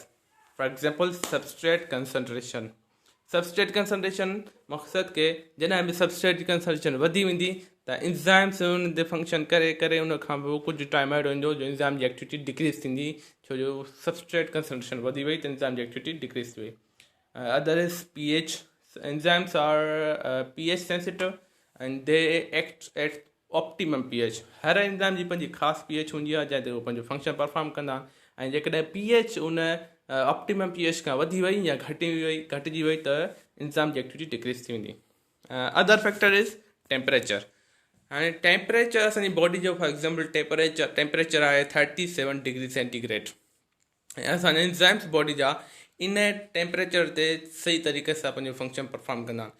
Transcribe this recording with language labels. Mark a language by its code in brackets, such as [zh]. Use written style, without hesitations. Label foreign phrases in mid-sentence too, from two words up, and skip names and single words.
[en] for example substrate concentration. substrate concentration [sd] मक़सदु के जॾहिं बि सबस्ट्रेट जी कंसंट्रेशन वधी वेंदी त एंजाइम्स उन ते फंक्शन करे करे उन खां पोइ कुझु टाइम अहिड़ो ईंदो जो एंजाइम जी [en] activity decrease [sd] थींदी, छो जो [en] substrate concentration [sd] वधी वई त एंजाइम जी [en] activity decrease [sd] थी वई. [en] other is pH. Enzymes are pH sensitive and they act at optimum pH. [sd] हर एंजाइम जी पंहिंजी ख़ासि pH हूंदी आहे जंहिं ते उहो पंहिंजो [en] function perform [sd] कंदा आहिनि, ऐं जेकॾहिं pH उन [en] optimum pH [sd] खां वधी वई या घटिजी वई त एंजाइम जी [en] activity decrease [sd] थी वेंदी. [en] other factor is temperature. [sd] हाणे टेम्परेचर असांजी बॉडी जो [en] for example temperature [sd] आहे 37 [en] degree centigrade, [sd] ऐं असांजा [en] enzymes body [sd] जा इन टेम्परेचर ते सही तरीक़े सां पंहिंजो [en] function perform [sd] कंदा आहिनि.